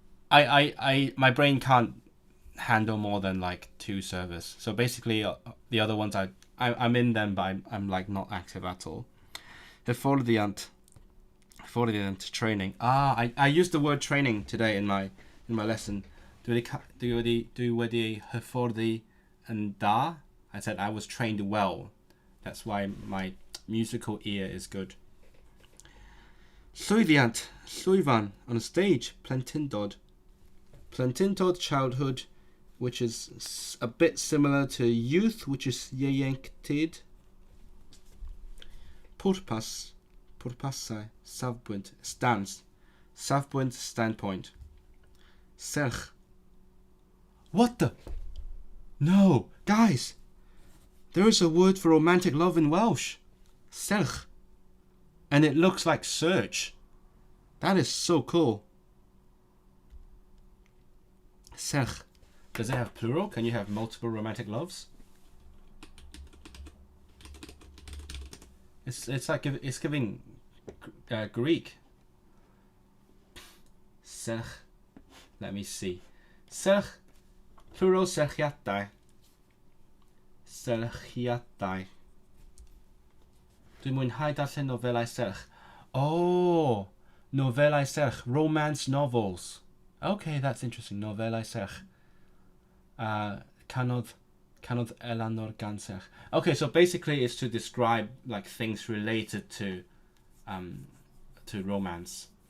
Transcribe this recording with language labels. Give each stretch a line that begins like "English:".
English: My brain can't handle more than like 2 servers. So basically, the other ones I'm in them, but I'm like not active at all. Hyfforddiant training. I used the word training today in my in my lesson.
Welsh: Dwi wedi hyfforddi yn da.
English: I said I was trained well. That's why my musical ear is good.
Welsh: Llwyddiant, llwyfan,
English: on a stage,
Welsh: plentyndod.
English: Plentyndod, childhood, which is a bit similar to youth, which is ieuenctid.
Welsh: Pwrpas, pwrpasau, safbwynt, stance, safbwynt, standpoint. Serch. What the?
English: No, guys, there is a word for romantic love in Welsh. Serch. And it looks like search. That is so cool. Serch. Does it have plural? Can you have multiple romantic loves? It's like it's giving Greek. Serch. Let me see. Serch. Plural serchiadau.
Welsh: Serchiadau. Dwi'n mwynhau darllen nofelau serch.
English: Oh, nofelau serch. Romance novels. Okay, that's interesting. Nofelau serch.
Welsh: Canodd Elanor gan serch.
English: Okay, so basically it's to describe like things related to romance.